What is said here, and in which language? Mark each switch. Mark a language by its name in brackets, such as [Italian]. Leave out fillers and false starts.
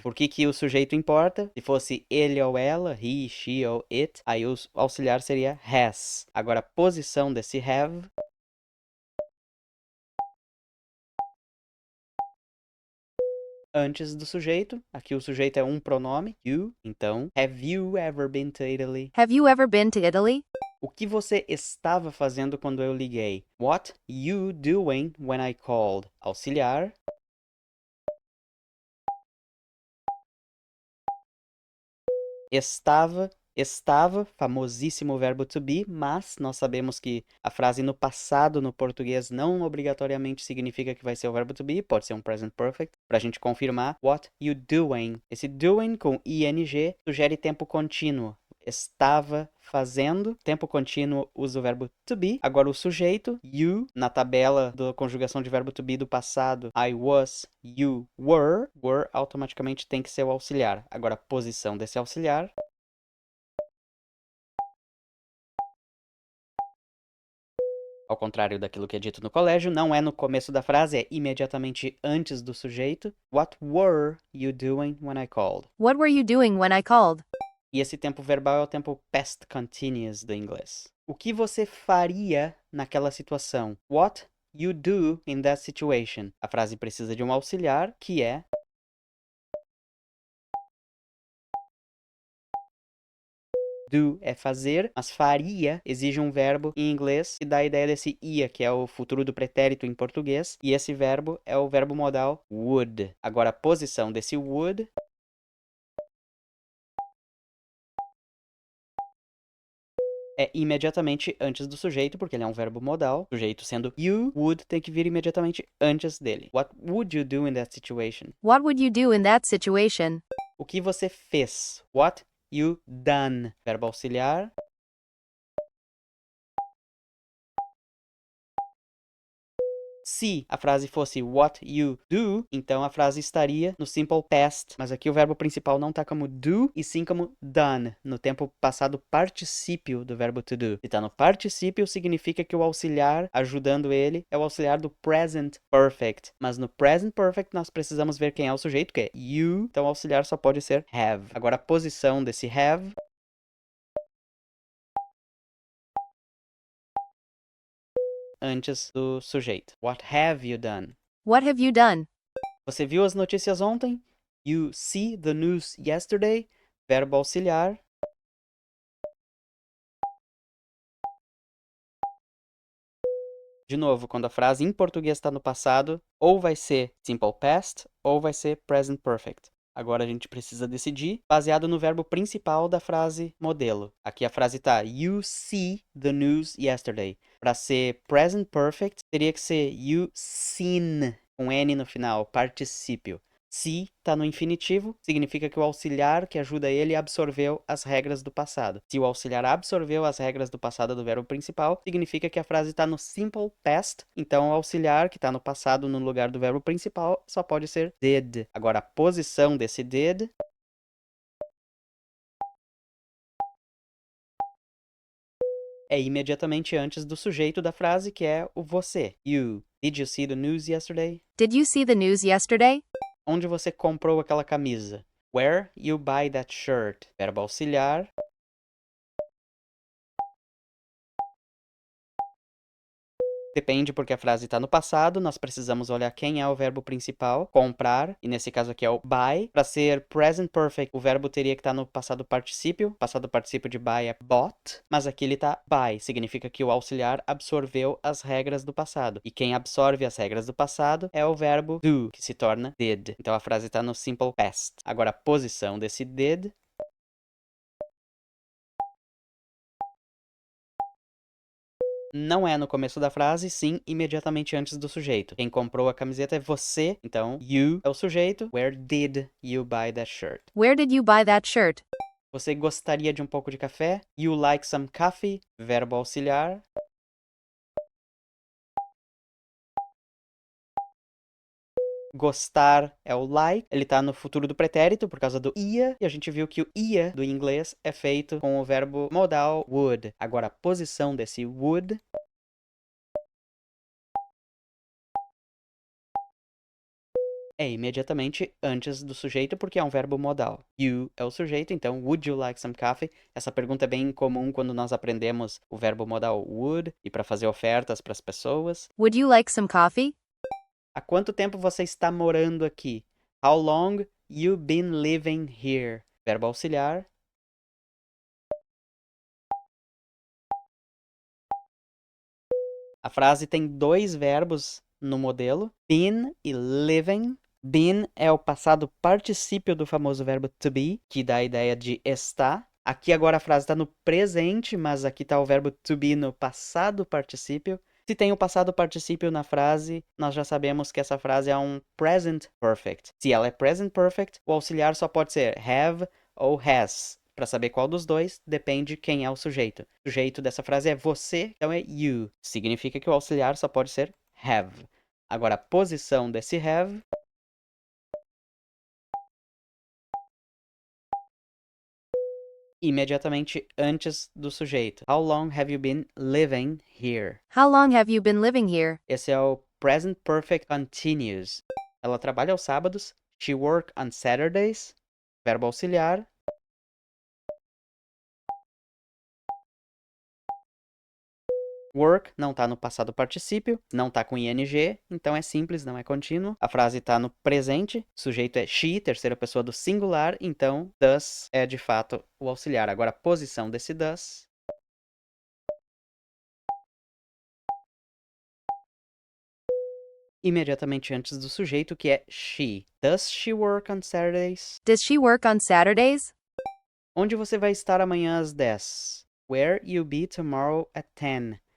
[Portuguese] Por que que o sujeito importa? Se fosse ele ou ela, [English] he, she [Portuguese] ou it, aí o auxiliar seria has. Agora, a posição desse have antes do sujeito. Aqui o sujeito é um pronome, you. [English] Então, have you ever been to Italy? Have you ever been to Italy? [Portuguese] O que você estava fazendo quando eu liguei? [English] What you doing when I called? [Portuguese] Auxiliar. Estava, famosíssimo verbo to be, mas nós sabemos que a frase no passado no português não obrigatoriamente significa que vai ser o verbo to be, pode ser um present perfect, para a gente confirmar. [English] What you doing? [Portuguese] Esse doing com ing sugere tempo contínuo. Estava fazendo, tempo contínuo usa o verbo to be. Agora o sujeito, you, na tabela da conjugação de verbo to be do passado, [English] I was, you were [Portuguese] automaticamente tem que ser o auxiliar. Agora a posição desse auxiliar. Ao contrário daquilo que é dito no colégio, não é no começo da frase, é imediatamente antes do sujeito. [English] What were you doing when I called? What were you doing when I called? [Portuguese] E esse tempo verbal é o tempo past continuous do inglês. O que você faria naquela situação? [English] What you do in that situation? [Portuguese] A frase precisa de um auxiliar, que é Do é fazer, mas faria exige um verbo em inglês que dá a ideia desse ia, que é o futuro do pretérito em português. E esse verbo é o verbo modal would. Agora, a posição desse would é imediatamente antes do sujeito, porque ele é um verbo modal. O sujeito sendo you, would tem que vir imediatamente antes dele. [English] What would you do in that situation? What would you do in that situation? [Portuguese] O que você fez? [English] What you done? [Portuguese] Verbo auxiliar. Se a frase fosse what you do, então a frase estaria no simple past. Mas aqui o verbo principal não está como do, e sim como done, no tempo passado particípio do verbo to do. Se está no particípio, significa que o auxiliar ajudando ele é o auxiliar do present perfect. Mas no present perfect nós precisamos ver quem é o sujeito, que é you. Então o auxiliar só pode ser have. Agora a posição desse have antes do sujeito. [English] What have you done? What have you done? [Portuguese] Você viu as notícias ontem? [English] You see the news yesterday? [Portuguese] Verbo auxiliar. De novo, quando a frase em português está no passado, ou vai ser simple past, ou vai ser present perfect. Agora a gente precisa decidir, baseado no verbo principal da frase modelo. Aqui a frase está [English] you see the news yesterday. [Portuguese] Para ser present perfect, teria que ser you seen, com N no final, particípio. Se está no infinitivo, significa que o auxiliar que ajuda ele absorveu as regras do passado. Se o auxiliar absorveu as regras do passado do verbo principal, significa que a frase está no simple past. Então, o auxiliar que está no passado no lugar do verbo principal só pode ser did. Agora, a posição desse did é imediatamente antes do sujeito da frase, que é o você. [English] You. Did you see the news yesterday? Did you see the news yesterday? [Portuguese] Onde você comprou aquela camisa? [English] Where you buy that shirt? [Portuguese] Verbo auxiliar. Depende porque a frase está no passado, nós precisamos olhar quem é o verbo principal, comprar, e nesse caso aqui é o buy. Para ser present perfect, o verbo teria que estar no passado particípio. Passado particípio de buy é bought, mas aqui ele está buy, significa que o auxiliar absorveu as regras do passado. E quem absorve as regras do passado é o verbo do, que se torna did. Então a frase está no simple past. Agora a posição desse did não é no começo da frase, sim imediatamente antes do sujeito. Quem comprou a camiseta é você, então you é o sujeito. [English] Where did you buy that shirt? Where did you buy that shirt? [Portuguese] Você gostaria de um pouco de café? [English] You like some coffee? [Portuguese] Verbo auxiliar. Gostar é o like, ele tá no futuro do pretérito por causa do ia, e a gente viu que o ia do inglês é feito com o verbo modal would. Agora a posição desse would é imediatamente antes do sujeito, porque é um verbo modal. You é o sujeito, então [English] would you like some coffee? [Portuguese] Essa pergunta é bem comum quando nós aprendemos o verbo modal would e para fazer ofertas para as pessoas. [English] Would you like some coffee? [Portuguese] Há quanto tempo você está morando aqui? [English] How long you been living here? [Portuguese] Verbo auxiliar. A frase tem dois verbos no modelo, been e living. Been é o passado particípio do famoso verbo to be, que dá a ideia de estar. Aqui agora a frase está no presente, mas aqui está o verbo to be no passado particípio. Se tem o passado particípio na frase, nós já sabemos que essa frase é um present perfect. Se ela é present perfect, o auxiliar só pode ser have ou has. Para saber qual dos dois, depende quem é o sujeito. O sujeito dessa frase é você, então é you. Significa que o auxiliar só pode ser have. Agora, a posição desse have imediatamente antes do sujeito. [English] How long have you been living here? How long have you been living here? [Portuguese] Esse é o present perfect continuous. Ela trabalha aos sábados. [English] She work on Saturdays. [Portuguese] Verbo auxiliar. Work não tá no passado particípio, não tá com ing, então é simples, não é contínuo. A frase tá no presente, sujeito é she, terceira pessoa do singular, então does é de fato o auxiliar. Agora a posição desse does. Imediatamente antes do sujeito, que é she. [English] Does she work on Saturdays? Does she work on Saturdays? [Portuguese] Onde você vai estar amanhã às 10? [English] Where you be tomorrow at 10?